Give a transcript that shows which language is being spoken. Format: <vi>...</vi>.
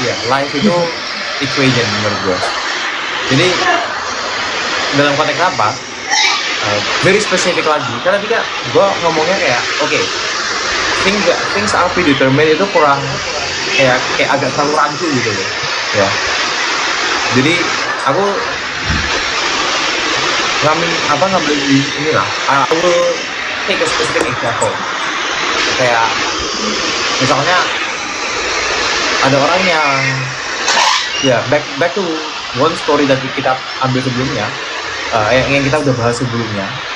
<id>Life itu equation menurut gue. Jadi dalam konteks apa?</id> <en>Very spesifik lagi.</en> <id>Karena tadi gue ngomongnya kayak</id> <en>okay, things are predetermined</en> <id>itu kurang kayak agak terlalu rancu gitu loh. Ya. Jadi aku ngambil ini lah.</id> <en>I will take a specific example.</en> <id>Kayak misalnya ada orang yang</id> <en>back to one story that</en> <id>kita ambil sebelumnya, yang kita udah bahas sebelumnya.</id>